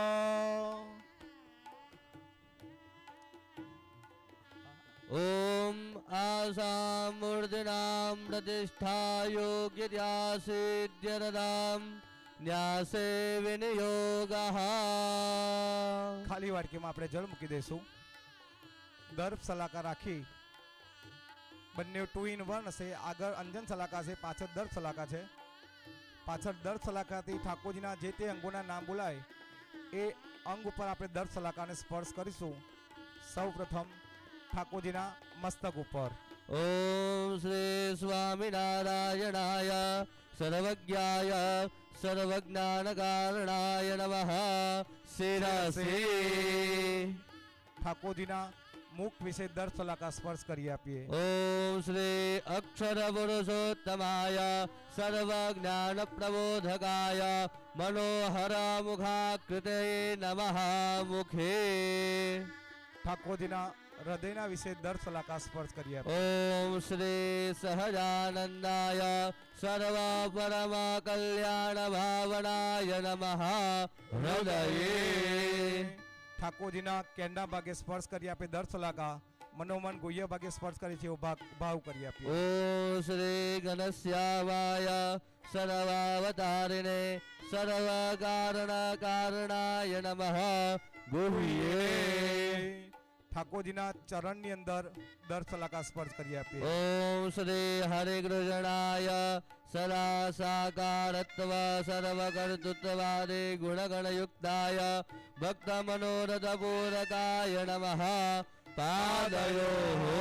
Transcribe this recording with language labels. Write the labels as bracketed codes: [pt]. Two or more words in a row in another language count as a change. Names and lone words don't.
[sa] ओम आसाम मूर्तिनां प्रतिष्ठा योग्यतया सिद्ध्यर्थं न्यासे विनियोगः. [gu] ખાલી વાડકીમાં આપણે જળ મૂકી દઈશું. દર્ભ સલાકા રાખી બંને 2 in 1 હશે. આગળ અંજન સલાકા છે, પાછળ દર્ભ સલાકા છે. પાછળ દર્ભ સલાકાથી ઠાકોરજીના જે તે અંગોના નામ બોલાય એ અંગ ઉપર આપણે દર્ભ સલાકાને સ્પર્શ કરીશું. સૌ પ્રથમ ઠાકોરજીના મસ્તક ઉપર. [sa] ओम श्री स्वामिनारायणाय सर्वज्ञाय सर्वज्ञानकारणाय नमः. शिरसे [gu] ઠાકોરજીના મુખ વિશે દર્ભ સલાકા સ્પર્શ કરી આપીએ. [sa] ओम श्री अक्षर पुरुषोत्तमाय सर्वज्ञान प्रबोधकाय मनोहर मुखाकृते नमः. मुखे [gu] ઠાકોરજીના હૃદયના વિશે દર્ભ સલાકા સ્પર્શ કરી આપીએ. [sa] ओम श्री सहजानंदाय सर्व परम कल्याण भावनाय नमः. हृदये [gu] ઠાકોરજીના કેન્ડા ભાગે સ્પર્શ કરી આપે દર્ભ સલાકા. મનોમન ગુહ્ય ભાગે સ્પર્શ કરી છે ભાવ કરી આપીએ. [sa] ओम श्री घनश्यामाय सर्वावतारिणे सर्व कारण कारणाय नमः. गुह्ये [gu] ઠાકોરજીના ચરણની અંદર દર સલાકા સ્પર્શ કરી આપીએ. [sa] ઓમ શ્રી હરે કૃષ્ણાય સદા સાકારત્વ સર્વકર્તૃત્વાદે ગુણગણયુક્તાય ભક્ત મનોરથ પૂરકાય નમઃ પાદયો.